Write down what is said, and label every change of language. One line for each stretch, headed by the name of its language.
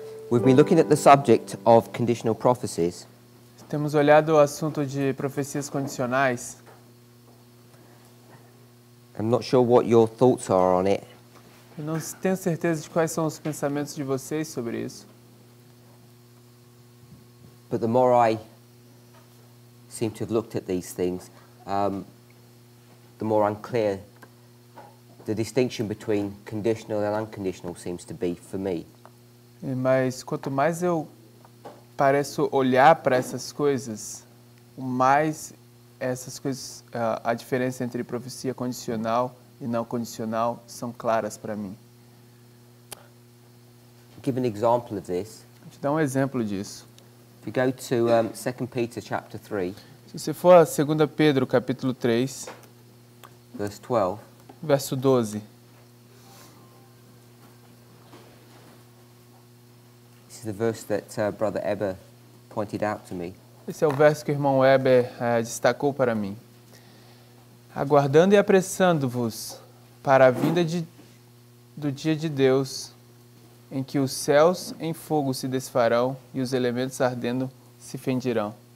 English: We've been looking at the subject of conditional prophecies.
Portuguese: Temos olhado o assunto de profecias condicionais.
English: I'm not sure what your thoughts are on it,
Portuguese: Eu não tenho certeza de quais são os pensamentos de vocês sobre isso.
English: but the more I seem to have looked at these things, the more unclear the distinction between conditional and unconditional seems to be for me.
Portuguese: Mas quanto mais eu pareço olhar para essas coisas, o mais essas coisas, a diferença entre profecia condicional e não condicional são claras para mim.
English: To give an example of this,
Portuguese: Vou te dar um exemplo disso.
English: if you go to 2 Peter chapter 3,
Portuguese: Se você for a 2 Pedro, capítulo 3,
English: verse 12,
Portuguese: verso 12.
English: this is the verse that Brother Eber pointed out to me.
Portuguese: Esse é o verso que o irmão Weber destacou para mim. Aguardando e apressando-vos para a vinda do dia de Deus, em que os céus em fogo se desfarão e os elementos ardendo se fundirão.